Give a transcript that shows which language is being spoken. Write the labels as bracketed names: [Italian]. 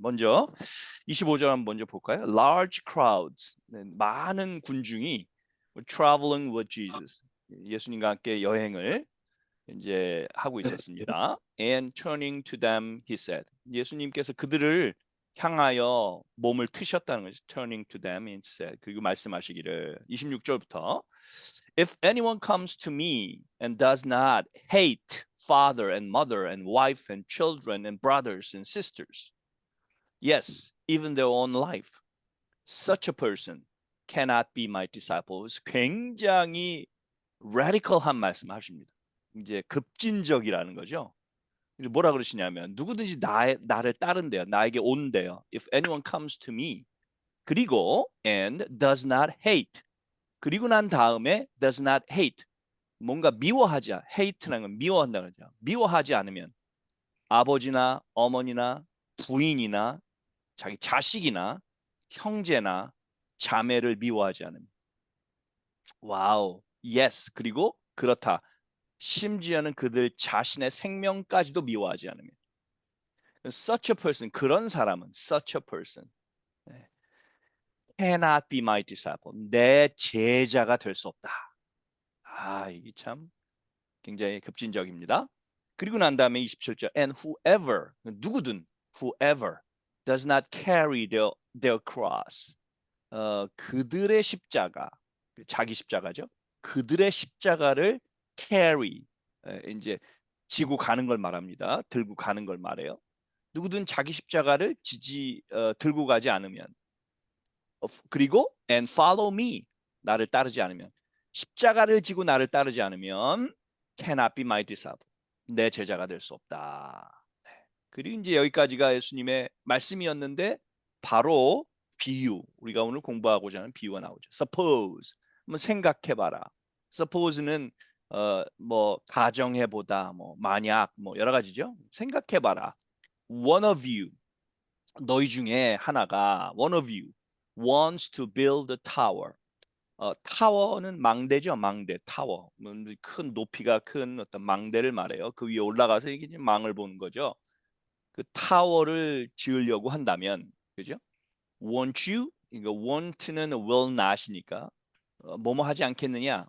[Korean] 먼저 25절 한번 먼저 볼까요? [English] Large crowds, [Korean] 많은 군중이 [English] traveling with Jesus, [Korean] 예수님과 함께 여행을 이제 하고 있었습니다. [English] And turning to them, he said, [Korean] 예수님께서 그들을 향하여 몸을 트셨다는 거죠. [English] Turning to them, he said. [Korean] 그리고 말씀하시기를 26절부터 [English] If anyone comes to me and does not hate father and mother and wife and children and brothers and sisters, yes, even their own life, such a person cannot be my disciple. [Korean] 굉장히 radical한 말씀하십니다. 이제 급진적이라는 거죠. 뭐라 그러시냐면 누구든지 나를 따른대요. 나에게 온대요. [English] If anyone comes to me. [Korean] 그리고 [English] and does not hate. [Korean] 그리고 난 다음에 [English] does not hate. [Korean] 뭔가 미워하지, hate라는 건 미워한다는 거죠. 미워하지 않으면 아버지나 어머니나 부인이나 자기 자식이나 형제나 자매를 미워하지 않으면. 와우. [English] Yes. [Korean] 그리고 그렇다. 심지어는 그들 자신의 생명까지도 미워하지 않으면. [English] Such a person, [Korean] 그런 사람은 [English] such a person cannot be my disciple. [Korean] 내 제자가 될 수 없다. 이게 참 굉장히 급진적입니다. 그리고 난 다음에 27절 [English] and whoever, [Korean] 누구든 [English] whoever does not carry their cross, [Korean] 그들의 십자가, 자기 십자가죠. 그들의 십자가를 carry, 이제 지고 가는 걸 말합니다. 들고 가는 걸 말해요. 누구든 자기 십자가를 들고 가지 않으면, 그리고 [English] and follow me, [Korean] 나를 따르지 않으면, 십자가를 지고 나를 따르지 않으면 [English] cannot be my disciple, [Korean] 내 제자가 될 수 없다. 그리고 이제 여기까지가 예수님의 말씀이었는데 바로 비유, 우리가 오늘 공부하고자 하는 비유가 나오죠. Suppose, 한번 생각해봐라. Suppose는 뭐 가정해보다, 뭐 만약, 뭐 여러 가지죠. 생각해봐라. [English] One of you, [Korean] 너희 중에 하나가 [English] one of you wants to build a tower. [Korean] 타워는 망대죠, 망대, 타워. 큰 높이가 큰 어떤 망대를 말해요. 그 위에 올라가서 이게 망을 보는 거죠. 그 타워를 지으려고 한다면, 그죠? [English] Want you, [Korean] 이거 want는 will not이니까 뭐뭐 하지 않겠느냐?